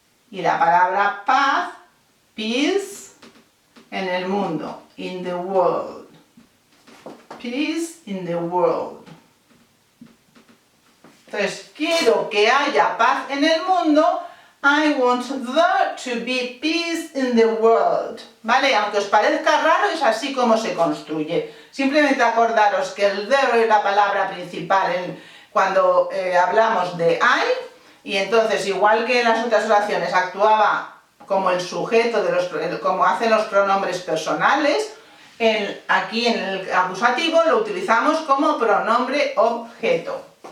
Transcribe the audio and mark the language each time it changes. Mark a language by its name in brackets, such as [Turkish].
[Spanish] Y la palabra paz, peace, en el mundo, [English] in the world. Peace in the world. [Spanish] Entonces, quiero que haya paz en el mundo. [English] I want there to be peace in the world. [Spanish] ¿Vale? Aunque os parezca raro, es así como se construye. Simplemente acordaros que el there es la palabra principal cuando hablamos de I, y entonces, igual que en las otras oraciones actuaba como el sujeto, como hacen los pronombres personales, aquí en el acusativo lo utilizamos como pronombre objeto.